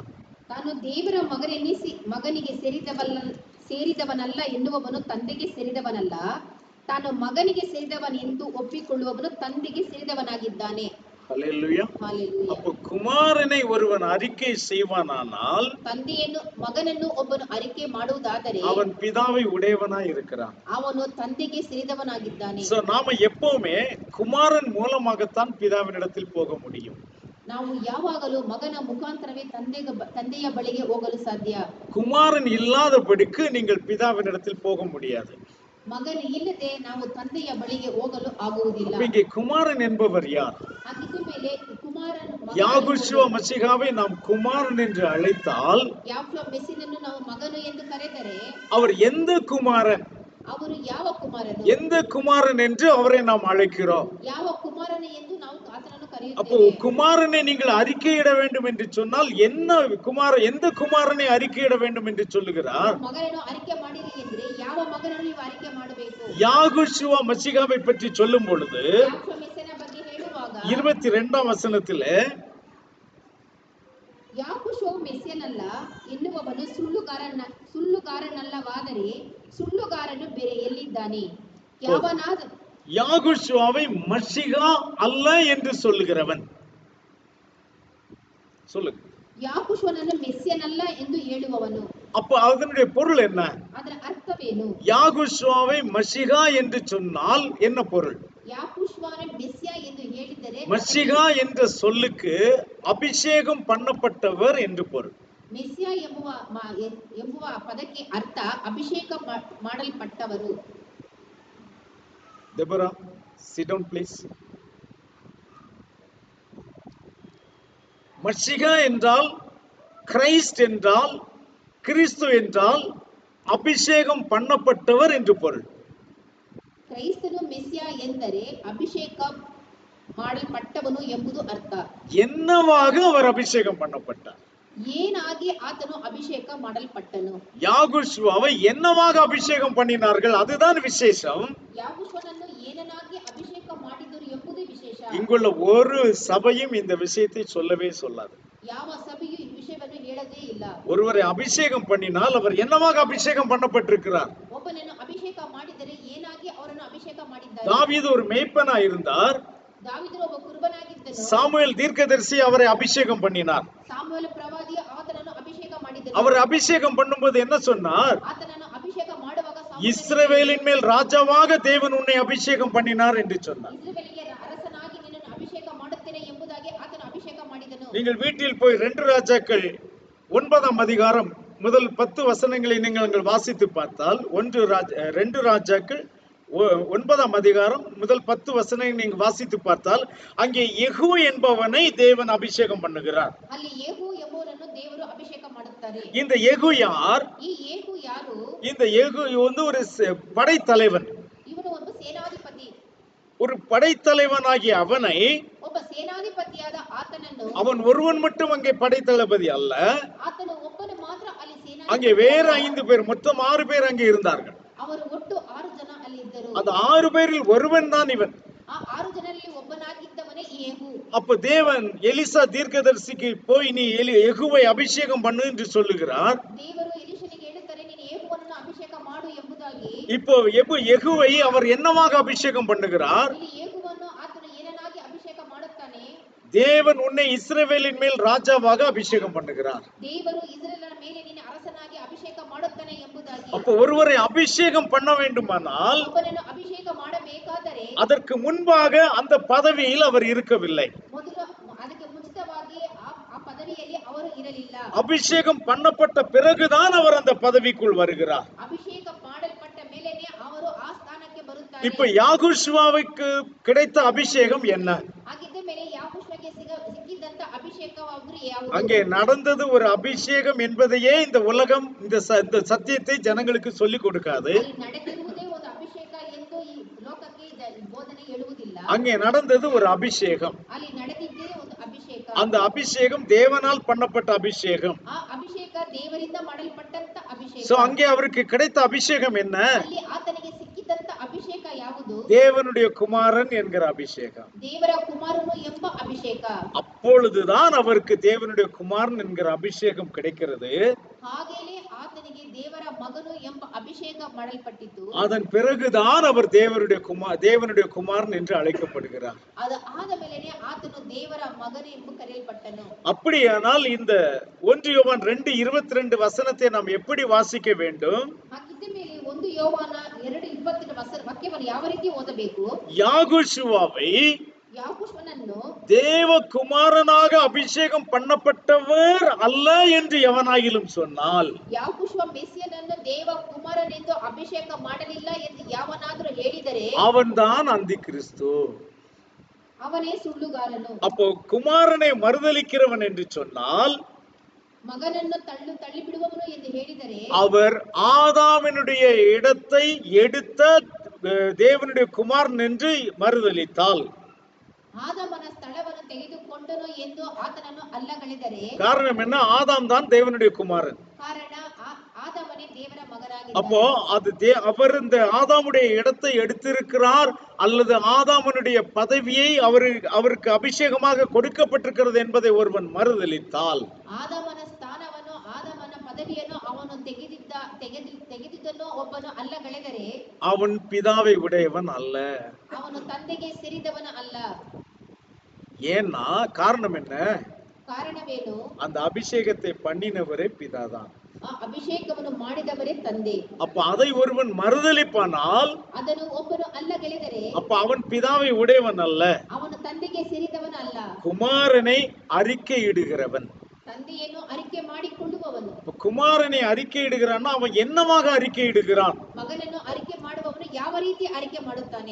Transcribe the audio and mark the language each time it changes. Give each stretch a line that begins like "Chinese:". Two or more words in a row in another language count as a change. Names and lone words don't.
Kannada: ತಾನು ದೇವರ ಮಗನಿಗೆ ಸೇರಿದವನಲ್ಲ ಎನ್ನುವವನು ತಂದೆಗೆ ಸೇರಿದವನಲ್ಲ, ತಾನು ಮಗನಿಗೆ ಸೇರಿದವನ್ ಎಂದು ಒಪ್ಪಿಕೊಳ್ಳುವವನು ತಂದೆಗೆ ಸೇರಿದವನಾಗಿದ್ದಾನೆ.
Tamil: ஹல்லேலூயா. அப்ப குமாரனை ஒருவன் அறிக்கை செய்வானானால்,
Kannada: ತಂದೆಯನ್ನು ಮಗನನ್ನು ಒಬ್ಬನು அறிக்கை ಮಾಡುವುದಾದರೆ
Tamil: அவன் பிதாவை உடையவனாய் இருக்கிறான்.
Kannada: ಅವನು ತಂದೆಗೆ ಸೇರಿದವನಾಗಿದ್ದಾನೆ.
Tamil: சோ நாம எப்பவுமே குமாரன் மூலமாகத்தான் பிதாவினிடத்தில் போக முடியும்.
Kannada: ನಾವು ಯಾವಾಗಲೂ ಮಗನ ಮುಖಾಂತರವೇ ತಂದೆಯ ಬಳಿಗೆ ಹೋಗಲು ಸಾಧ್ಯ.
Tamil: குமாரன் இல்லாதபடிக்கு நீங்கள் பிதாவினிடத்தில் போக முடியாது.
Kannada: ಮಗನ ಇಲ್ಲದೆ ನಾವು ತಂದೆಯ ಬಳಿಗೆ ಹೋಗಲು ಆಗುವುದಿಲ್ಲ.
Tamil: இங்கே குமாரன் என்பவர் யார்?
Kannada: ಹಾಗಿದ್ದ ಮೇಲೆ ಕುಮಾರನ್
Tamil: யாகுஷுவ மசிகாவை நாம் குமாரன் என்று அழைத்தால்,
Kannada: ಯಾಶುವ ಮೆಸ್ಸಿಯನನ್ನು ನಾವು ಮಗನು ಎಂದು ಕರೆದರೆ,
Tamil: அவர் எந்த குமாரன்?
Kannada: ಅವರು ಯಾವ ಕುಮಾರನು?
Tamil: எந்த குமாரன் என்று அவரை நாம் அழைக்கிறோம்.
Kannada: ಯಾವ ಕುಮಾರನ ಎಂದು ನಾವು ಆತನನ್ನು
Tamil: அப்போ
Kannada: ಕರೆಯುತ್ತೇವೆ.
Tamil: குமாரனை நீங்கள் அறிக்கையிட வேண்டும் என்று சொன்னால் என்ன எந்த குமாரனை அறிக்கையிட வேண்டும் என்று சொல்லுகிறார்?
Kannada: ಮಗನನ್ನು அறிக்கை ಮಾಡಿರಿ ಎಂದ್ರೆ ಯಾವ ಮಗನನ್ನು ನೀವು அறிக்கை ಮಾಡಬೇಕು?
Tamil: யாகுஷுவ மசிகாவை பற்றி சொல்லும் பொழுது
Kannada: ಯಾಶುವ ಮೆಸ್ಸಿಯನ ಬಗ್ಗೆ ಹೇಳುವಾಗ
Tamil: 22ஆம் வசனத்திலே,
Kannada: ಯಾಶುವವು ಮೆಸ್ಸಿಯನಲ್ಲ ಎನ್ನುವವನು ಸುಳ್ಳುಗಾರನಲ್ಲವಾದರೆ ಸುಳ್ಳುಗಾರನು ಬೇರೆ ಎಲ್ಲಿದ್ದಾನೆ? ಯಾವನಾದ
Tamil: யாகுஷுவாவை மசிகா அல்ல என்று சொல்லுகிறவன், சொல்லுங்க.
Kannada: ಯಾಶುವನನ್ನು ಮೆಸ್ಸಿಯನಲ್ಲ ಎಂದು ಹೇಳುವವನು,
Tamil: அப்ப அதனுடைய பொருள் என்ன?
Kannada: ಅದರ ಅರ್ಥವೇನು?
Tamil: யாகுஷுவாவை மசிகா என்று சொன்னால் என்ன பொருள்?
Kannada: ಯಾಶುವನ ಮೆಸ್ಸಿಯ ಎಂದು ಹೇಳಿದರೆ
Tamil: மசிகா என்ற சொல்லுக்கு அபிஷேகம் பண்ணப்பட்டவர் என்று பொருள்.
Kannada: ಮೆಸ್ಸಿಯ ಎಂಬುವ ಪದಕ್ಕೆ ಅರ್ಥ ಅಭಿಷೇಕ ಮಾಡಲ್ಪಟ್ಟವರು.
English: Deborah, sit down please.
Tamil: மசிகா என்றால், கிரைஸ்ட் என்றால், கிறிஸ்து என்றால் அபிஷேகம் பண்ணப்பட்டவர் என்று பொருள்.
Kannada: ಕ್ರೈಸ್ತನು ಮೆಸ್ಸಿಯ ಎಂದರೆ ಅಭಿಷೇಕ ಮಾಡಲ್ಪಟ್ಟವನು ಎಂಬುದು ಅರ್ಥ.
Tamil: என்னவாக அவர் அபிஷேகம் பண்ணப்பட்டார்?
Kannada: ಏನಾಗಿ ಆತನು ಅಭಿಷೇಕ ಮಾಡಲ್ಪಟ್ಟನು?
Tamil: யாகுஷுவாவை என்னவாக அபிஷேகம் பண்ணினார்கள்? அதுதான் விசேஷம்.
Kannada: ಯಾಶುವನನ್ನು ಏನನಾಗಿ ಅಭಿಷೇಕ ಮಾಡಿದರು ಎಂಬುದು ವಿಶೇಷ.
Tamil: இங்குள்ள ஒரு சபையும் இந்த விஷயத்தை சொல்லவே சொல்லாது.
Kannada: ಯಾವ ಸಭೆಯು ಈ ವಿಷಯವನ್ನು ಹೇಳದೇ ಇಲ್ಲ.
Tamil: ஒருவரை அபிஷேகம் பண்ணினால் அவர் என்னவாக அபிஷேகம் பண்ணப்பட்டிருக்கிறார்?
Kannada: ಒಬ್ಬನನ್ನು ಅಭಿಷೇಕ ಮಾಡಿದರೆ ಏನಾಗಿ ಅವರನ್ನು ಅಭಿಷೇಕ ಮಾಡಿದ್ದಾರೆ?
Tamil: தாவீது ஒரு மேய்ப்பனா இருந்தார்.
Kannada: ದಾವೀದನು ಒಬ್ಬ ಕುರುಬನಾಗಿದ್ದನು.
Tamil: சாமுவேல் தீர்க்கதரிசி அவரை அபிஷேகம் பண்ணினார்.
Kannada: ಸಾಮುವೇಲ ಪ್ರವಾದಿ ಆತನನ್ನು ಅಭಿಷೇಕ ಮಾಡಿದನು.
Tamil: அவர் அபிஷேகம் பண்ணும்போது என்ன சொன்னார்?
Kannada: ಆತನನ್ನು ಅಭಿಷೇಕ ಮಾಡುವಾಗ
Tamil: இஸ்ரவேலின் மேல் ராஜாவாக தேவன் உன்னை அபிஷேகம் பண்ணினார் என்று சொன்னார்.
Kannada: ಇಸ್ರಾಯೇಲಿಗೆ ಅರಸನಾಗಿ ನಿನ್ನನ್ನು ಅಭಿಷೇಕ ಮಾಡುತ್ತೇನೆ ಎಂಬುದಾಗಿ ಆತನು ಅಭಿಷೇಕ ಮಾಡಿದನು.
Tamil: நீங்கள் வீட்டில் போய் 2 ராஜாக்கள் 9ஆம் அதிகாரம் முதல் 10 வசனங்களை நீங்கள் வாசித்து பார்த்தால், 2 ராஜாக்கள் 9ஆம் அதிகாரம் முதல் 10 வசனங்களை நீங்கள் வாசித்து பார்த்தால், அங்கே யெகூ என்பவனை தேவன் அபிஷேகம் பண்ணுகிறார்.
Kannada: ಅಲ್ಲಿ ಯೇಹೂ ಎಂಬುವನನ್ನು ದೇವರು ಅಭಿಷೇಕ ಮಾಡುತ್ತಾರೆ.
Tamil: இந்த யெகூ யார்?
Kannada: ಈ ಯೇಹೂ ಯಾರು?
Tamil: இந்த யெகூ வந்து ஒரு படைத்தலைவன்.
Kannada: ಇವನು ಒಬ್ಬ ಸೇನಾಧಿಪತಿ.
Tamil: ஒரு படைத்தலைவனாகிய அவனை,
Kannada: ಒಬ್ಬ ಸೇನಾಧಿಪತಿಯಾದ ಆತನನ್ನು,
Tamil: அவன் ஒருவன் மட்டும் அங்கே படைத்தளபதி அல்ல,
Kannada: ಆತನು ಒಬ್ಬನು ಮಾತ್ರ ಅಲ್ಲಿ ಸೇನಾಧಿಪತಿ.
Tamil: அங்கே வேற 5 பேர், மொத்தம் 6 பேர் அங்கே இருந்தார்கள்.
Kannada: ಅವರು ಒಟ್ಟು 6 ಜನ ಅಲ್ಲಿ ಇದ್ದರು.
Tamil: அந்த 6 பேரில் ஒருவன் தான் இவன்.
Kannada: ಆ 6 ಜನರಲ್ಲಿ ಒಬ್ಬನಾಗಿದ್ದವನೇ ಯೇಹೂ.
Tamil: அப்ப தேவன் எலிசா தீர்க்கதரிசிக்கு போய் நீ யெகூவை அபிஷேகம் பண்ணு என்று சொல்லுகிறார்.
Kannada: ದೇವರು ಎಲೀಷನಿಗೆ ಹೇಳುತ್ತಾರೆ, ನೀನು ಯೇಹೂವನ್ನು ಅಭಿಷೇಕ ಮಾಡು ಎಂಬುದಾಗಿ.
Tamil: இப்போ யெகூவை அவர் என்னவாக அபிஷேகம் பண்ணுகிறார்?
Kannada: ಇಲ್ಲಿ ಯೇಹೂವನ್ನು ಆತನು ಏನನ್ನಾಗಿ ಅಭಿಷೇಕ ಮಾಡುತ್ತಾನೆ?
Tamil: தேவன் உன்னை இஸ்ரவேலின் மேல் ராஜாவாக அபிஷேகம் பண்ணுகிறார்.
Kannada: ದೇವರು ಇಸ್ರಾಯೇಲರ ಮೇಲೆ ನಿನ್ನ ಅರಸನಾಗಿ ಅಭಿಷೇಕ ಮಾಡುತ್ತಾನೆ ಎಂಬುದಾಗಿ.
Tamil: அப்ப ஒருவரை அபிஷேகம் பண்ண வேண்டுமானால்
Kannada: ಒಬ್ಬನನ್ನು ಅಭಿಷೇಕ ಮಾಡಬೇಕಾದರೆ
Tamil: அதற்கு முன்பாக அந்த பதவியில் அவர் இருக்கவில்லை.
Kannada: ಮೊದಲು ಅದಕ್ಕೆ ಮುಂಚಿತವಾಗಿ ಆ ಪದವಿಯಲ್ಲಿ ಅವರು ಇರಲಿಲ್ಲ.
Tamil: அபிஷேகம் பண்ணப்பட்ட பிறகுதான் அவர் அந்த பதவிக்குள் வருகிறார்.
Kannada: ಅಭಿಷೇಕ ಮಾಡಲ್ಪಟ್ಟ ಮೇಲೆನೇ ಅವರು ಆ ಸ್ಥಾನಕ್ಕೆ ಬರುತ್ತಾರೆ.
Tamil: இப்ப யாகுஷுவாவுக்கு கிடைத்த அபிஷேகம் என்ன?
Kannada: ಹಾಗಿದ್ದ ಮೇಲೆ ಯಾಹುಷಗೆ ಸಿಕ್ಕಿದಂತ ಅಭಿಷೇಕವಾದ್ರು ಯಾವುದು?
Tamil: அங்கே நடந்தது ஒரு அபிஷேகம் என்பதையே இந்த உலகம் இந்த சத்தியத்தை ஜனங்களுக்கு சொல்லிக் கொடுக்காது.
Kannada: ಅಲ್ಲಿ ನಡೆದಿರುವುದೇ ಒಂದು ಅಭಿಷೇಕ ಎಂದು ಈ ಲೋಕಕ್ಕೆ ಬೋಧನೆ ಹೇಳುವುದಿಲ್ಲ.
Tamil: அங்கே நடந்தது ஒரு அபிஷேகம்.
Kannada: ಅಲ್ಲಿ ನಡೆದಿದ್ದೇ ಒಂದು ಅಭಿಷೇಕ.
Tamil: அந்த அபிஷேகம் தேவனால் பண்ணப்பட்ட அபிஷேகம்.
Kannada: ಆ ಅಭಿಷೇಕ ದೇವರಿಂದ ಮಾಡಲ್ಪಟ್ಟಂತ ಅಭಿಷೇಕ.
Tamil: சோ அங்கே அவருக்கு கிடைத்த அபிஷேகம் என்ன?
Kannada: ಅಲ್ಲಿ ಆತನಿಗೆ ಸಿಕ್ಕಿದಂತ ಅಭಿಷೇಕ ಯಾವುದು?
Tamil: தேவனுடைய குமாரன் என்கிற அபிஷேகம்.
Kannada: ದೇವರ ಕುಮಾರನು ಎಂಬ ಅಭಿಷೇಕ.
Tamil: அப்பொழுதுதான் அவருக்கு தேவனுடைய குமாரன் என்கிற அபிஷேகம் கிடைக்கிறது.
Kannada: ಹಾಗೇನೇ ಆತನಿಗೆ ದೇವರ ಮಗನು ಎಂಬ ಅಭಿಷೇಕ ಮಾಡಲ್ಪಟ್ಟಿತು.
Tamil: அதன் பிறகுதான் அவர் தேவனுடைய குமாரன் என்று அழைக்கப்படுகிறார்.
Kannada: ಅದು ಆದ ಮೇಲೆನೇ ಆತನು ದೇವರ ಮಗನು ಎಂದು ಕರೆಯಲ್ಪಟ್ಟನು.
Tamil: அப்படியானால் இந்த 1 யோவான் 2:22 வசனத்தை நாம் எப்படி வாசிக்க வேண்டும்?
Kannada: ಹಾಗಿದ್ದ ಮೇಲೆ 1 ಯೋವಾನ 2:22 ವಾಕ್ಯವನ್ನು ಯಾವ ರೀತಿ ಓದಬೇಕು?
Tamil: யாகுஷுவாவை
Kannada: ಯಾವ ಪುಷ್ಪನನ್ನು
Tamil: தேவகுமாரனாக அபிஷேகம் பண்ணப்பட்டவர் அல்ல என்று எவனாயிலும் சொன்னால்,
Kannada: ಯಾವ ಪುಷ್ಪ ಮೆಸ್ಸಿಯನನ್ನು ದೇವ ಕುಮಾರನೆಂದು ಅಭಿಷೇಕ ಮಾಡಲಿಲ್ಲ ಎಂದು ಯಾವನಾದರೂ ಹೇಳಿದರೆ
Tamil: அவன்தான் அந்தி கிறிஸ்து.
Kannada: ಅವನೇ ಸುಳ್ಳುಗಾರನು.
Tamil: அப்போ குமாரனை மறுதலிக்கிறவன் என்று சொன்னால்,
Kannada: ಮಗನನ್ನು ತಳ್ಳಿ ಬಿಡುವವನು ಎಂದು ಹೇಳಿದರೆ
Tamil: அவர் ஆதாமினுடைய இடத்தை எடுத்த தேவனுடைய குமாரன் என்று மறுதலித்தால்,
Kannada: ಆದಾಮನ ಸ್ಥಳವನ್ನು ತೆಗೆದುಕೊಂಡನು ಎಂದು ಆತನನ್ನು ಅಲ್ಲಗಳೆದರೆ,
Tamil: காரணம் என்ன? ஆதாம் தான் தேவனுடைய குமாரன்.
Kannada: ಕಾರಣ ಆದಾಮನೇ ದೇವರ
Tamil: அப்போ
Kannada: ಮಗನಾಗಿದ್ದಾನೆ.
Tamil: அது அவர் இந்த ஆதாமுடைய இடத்தை எடுத்திருக்கிறார் அல்லது ஆதாமனுடைய பதவியை அவருக்கு அபிஷேகமாக கொடுக்கப்பட்டிருக்கிறது என்பதை ஒருவன் மறுதலித்தால்,
Kannada: ಆದಾಮನ ಸ್ಥಾನವನ್ನು ಆದಾಮನ ಪದವಿಯನ್ನು ಅವನು ತೆಗೆದಿದ್ದನ್ನು ಒಬ್ಬನು ಅಲ್ಲಗಳೆದರೆ
Tamil: அவன் பிதாவை உடையவன் அல்ல.
Kannada: ಅವನು ತಂದೆಗೆ ಸೇರಿದವನ ಅಲ್ಲ.
Tamil: ஏன்னா காரணம் என்ன?
Kannada: ಕಾರಣವೇನು?
Tamil: அந்த அபிஷேகத்தை பண்ணினவரே பிதாதான்.
Kannada: ಆ ಅಭಿಷೇಕವನ್ನು ಮಾಡಿದವರೇ ತಂದೆ.
Tamil: அப்ப அதை ஒருவன் மறுதலிப்பானால்,
Kannada: ಅದನ್ನು ಒಬ್ಬನು ಅಲ್ಲಗಳೆದರೆ
Tamil: அப்ப அவன் பிதாவை உடையவன் அல்ல,
Kannada: ಅವನು ತಂದೆಗೆ ಸೇರಿದವನ ಅಲ್ಲ,
Tamil: குமாரனை அறிக்கையிடுகிறவன்.
Kannada: ತಂದೆಯನ್ನು ಅರಿಕೆ ಮಾಡಿಕೊಳ್ಳುವವನು.
Tamil: குமாரனை அறிக்கையிடுகிறான்னா அவன் என்னவாக அறிக்கையிடுகிறான்?
Kannada: ಮಗನನ್ನು ಅರಿಕೆ ಮಾಡುವವನು ಯಾವ ರೀತಿ ಅರಿಕೆ ಮಾಡುತ್ತಾನೆ?